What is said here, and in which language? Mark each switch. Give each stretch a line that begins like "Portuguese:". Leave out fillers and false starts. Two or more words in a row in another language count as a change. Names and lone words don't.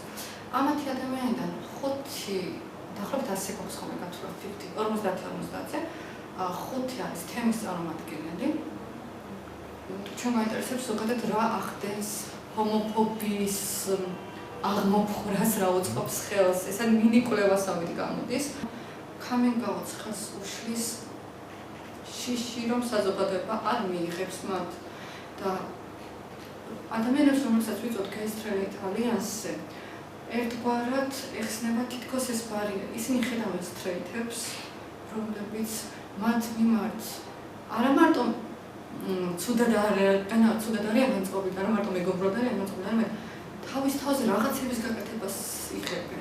Georgian: ამ 10 ადამიანიდან 5 დაახლოებით 100 გვაქვს ხოლმე გათვლა 50-50-ზე. 5 არის თემის წარმომადგენელი. ჩვენ გვაინტერესებს ზოგადად რა ახდენს ჰომოფობიის აღმოფხვრას, რა უწყობს ხელს. ეს არის მინი კვლევასავით გამოდის.
English: coming out-
Georgian: ს ხელს უშლის შიში, რომ საზოგადოება არ მიიღებს მათ და ადამიანებს, რომელსაც ვიწვევთ Gay Straight Alliance-ზე, ერთგვარად ეხსნება თითქოს ეს ბარიერი. ისინი ხედავენ სტრეიტებს, რომლებიც მათ მიმართ არა მარტო ცუდად არიან განწყობილ, არა მარტო მეგობრად არიან განწყობილ, არამედ თავის თავზე რაღაცების გაკეთებას იღებენ.